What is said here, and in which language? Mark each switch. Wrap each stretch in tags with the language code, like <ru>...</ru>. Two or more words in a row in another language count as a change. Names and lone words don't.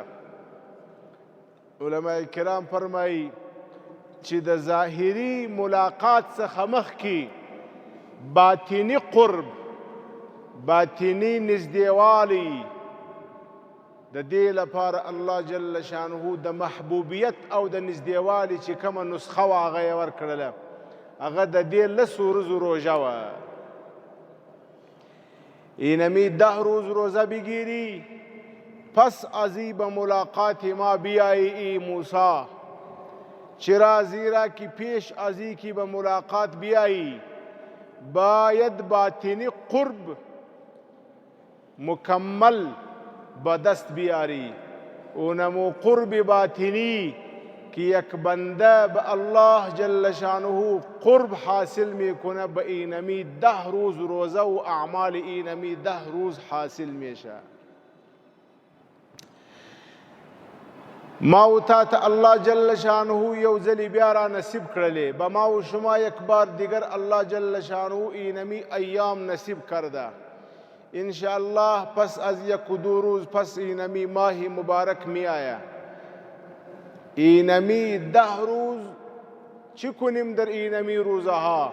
<ps>علماء کرام فرمایي چې د ظاهري ملاقات څخه مخکې باطني قرب، باطني نږدېوالی، د دې لپاره</ps> <ar>الله جل شانه</ar> <ps>د محبوبیت او د نږدېوالي چې کومه نسخه وه هغه یې ورکړله، هغه د دې 10 ورځو روژه وه.</ps> <fa>اینمی 10 روز روزه بگیری، پس ازی به ملاقات ما بیایی ای موسی. چرا؟ زیرا که پیش ازی که به ملاقات بیایی باید باطنی قرب مکمل به دست بیاری. اونمو قرب باطنی که یک بنده به</fa> <ar>الله جل شانه</ar> <fa>قرب حاصل میکنه، به اینمی 10 روز روزه و اعمال اینمی 10 روز حاصل میشه.</fa> <ps>ما و تا ته</ps> <ar>الله جل شانه</ar> <ps>یو ځلې بیا را نصیب کړلې،</ps> <fa>به ما و شما یک بار دیگر</fa> <ar>الله جل شانه</ar> <fa>اینمی ایام نصیب کرده. انشاءالله پس از 1 و 2 روز پس اینمی ماه مبارک می آید. اینمی 10 روز چی کنیم در اینمی روزها؟</fa>